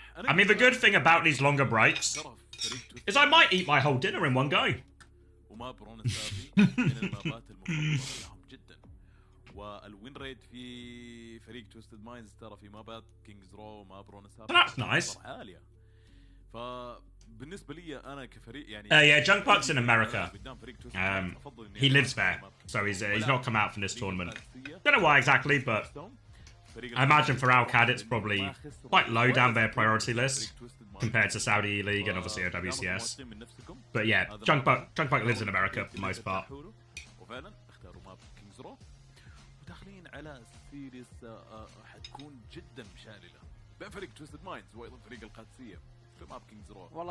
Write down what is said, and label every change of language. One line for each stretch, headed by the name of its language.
English: I mean, the good thing about these longer breaks is I might eat my whole dinner in one go.
Arabic: وماب برون السابي من المابات المفضله لهم جدا، والوين ريت في فريق توستد مايندز ترى في مابات كينجز رو وماب برون السابي
English: That's nice.
Arabic: عاليه. بالنسبه لي انا كفريق يعني
English: Yeah, Junk Buck's in America. He lives there, so he's not come out from this tournament. Don't know why exactly, but I imagine for Alcad it's probably quite low down their priority list compared to Saudi League and obviously OWCS. But yeah, Junk Buck lives in America for the most part.
Arabic: وفعلا اختاروا ماب كينجز رو وداخلين على سيريس حتكون جدا مشالله بين فريق توستد مايندز وايضا فريق القادسيه في ماب كينجز رو.